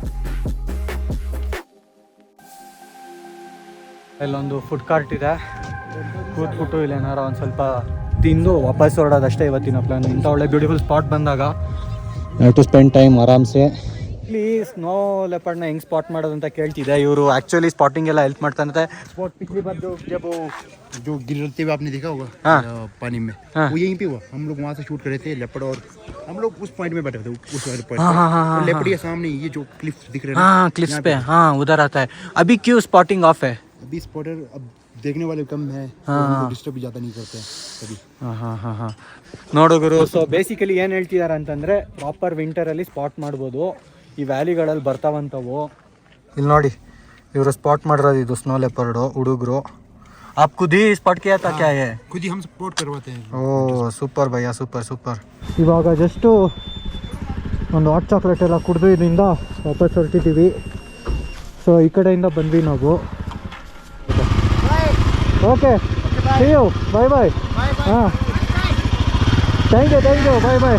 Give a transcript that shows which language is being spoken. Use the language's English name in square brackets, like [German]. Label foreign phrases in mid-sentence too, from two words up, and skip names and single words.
[Kannada] ಇಲ್ಲೊಂದು [English] food cart [Kannada] ಇದೆ, ಕೂತ್ಬಿಟ್ಟು ಇಲ್ಲಿ ಏನಾರ ಒಂದು ಸ್ವಲ್ಪ ತಿಂದು ವಾಪಸ್ ಹೊರಡೋದಷ್ಟೇ ಇವತ್ತಿನ ಪ್ಲಾನ್. ಇಂಥ ಒಳ್ಳೆ [English] beautiful spot [Kannada] ಬಂದಾಗ [English] to spend time [Kannada] ಆರಾಮ್ಸೆ. ಇಲ್ಲಿ [English] snow leopardನ [Kannada] ಹೆಂಗೆ ಸ್ಪಾಟ್ ಮಾಡೋದು ಅಂತ ಕೇಳ್ತಿದ್ದೆ. ಇವರು [English] actually spotting [Kannada] ಎಲ್ಲ ಹೆಲ್ಪ್ ಮಾಡ್ತಾರಂತೆ. [Hindi] स्पॉट पिछली बार जब जो गिरते हुए आपने देखा होगा पानी में, वो यहीं पे हुआ. हम लोग वहाँ से शूट कर रहे थे लेपर्ड, और हम लोग उस पॉइंट में बैठे थे, उस वाले पॉइंट पे. लेपर्ड के सामने ये जो क्लिफ दिख रहे हैं, हाँ क्लिफ्स पे, हाँ उधर आता है. अभी क्यों [English] spotting off [Hindi] है? अभी स्पॉटर अब देखने वाले कम है, ಡಿಸ್ಟರ್ಬ್ ज़्यादा नहीं करते अभी. [Kannada] ಹಾಂ ನೋಡುಗರು. [English] so basically [Kannada] ಏನು ಹೇಳ್ತಿದ್ದಾರೆ ಅಂತಂದರೆ, [English] proper winterಲ್ಲಿ [Kannada] ಸ್ಪಾಟ್ ಮಾಡ್ಬೋದು. ಈ ವ್ಯಾಲಿಗಳಲ್ಲಿ ಬರ್ತಾವಂಥವು ಇಲ್ಲಿ ನೋಡಿ. ಇವರು ಸ್ಪಾಟ್ ಮಾಡಿರೋದು ಇದು [English] snow leopardು [Kannada] ಹುಡುಗರು. [Hindi] आप खुद ही स्पॉट किया था क्या ये? खुद ही हम स्पॉट करवाते हैं. [English] oh super ಭಯ್ಯ, super super. [Kannada] ಇವಾಗ ಜಸ್ಟು ಒಂದು [English] hot chocolate [Kannada] ಎಲ್ಲ ಕುಡಿದು ಇದರಿಂದ ವಾಪಸ್ ಹೊರಟಿದ್ದೀವಿ. ಸೊ ಈ ಕಡೆಯಿಂದ ಬಂದ್ವಿ ನಾವು. [English] okay, see you, bye bye. ಹಾಂ, thank you, bye bye.